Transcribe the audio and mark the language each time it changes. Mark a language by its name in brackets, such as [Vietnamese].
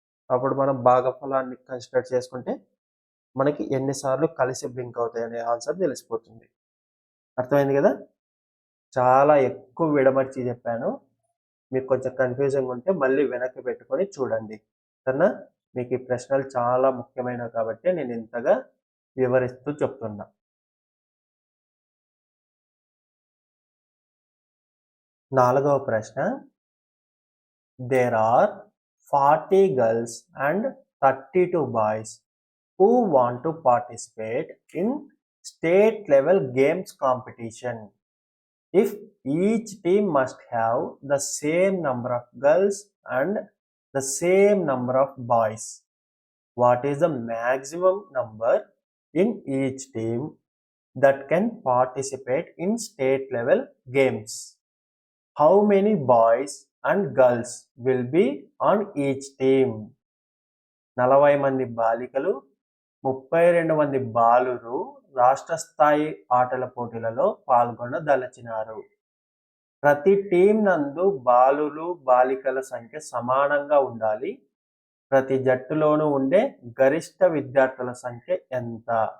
[Telugu] అప్పుడు మనం భాగఫలాన్ని కన్సిడర్ చేసుకుంటే మనకి ఎన్నిసార్లు కలిసి బ్లింక్ అవుతాయి అనే ఆన్సర్ తెలిసిపోతుంది. అర్థమైంది కదా? చాలా ఎక్కువ విడమర్చి చెప్పాను. మీకు కొంచెం కన్ఫ్యూజన్గా ఉంటే మళ్ళీ వెనక్కి పెట్టుకొని చూడండి. కన్నా మీకు ఈ ప్రశ్నలు చాలా ముఖ్యమైనవి కాబట్టి నేను ఇంతగా వివరిస్తూ చెప్తున్నా. 4వ ప్రశ్న, [English] there are 40 girls and 32 boys who want to participate in state level games competition. If each team must have the same number of girls and the same number of boys, what is the maximum number in each team that can participate in state level games? How many boys and girls will be on each team? [Telugu] 40 మంది బాలికలు 32 మంది బాలురు రాష్ట్ర స్థాయి ఆటల పోటీలలో పాల్గొనదలచినారు. ప్రతి team నందు బాలులు బాలికల సంఖ్య సమానంగా ఉండాలి. ప్రతి జట్టులోనూ ఉండే గరిష్ట విద్యార్థుల సంఖ్య ఎంత?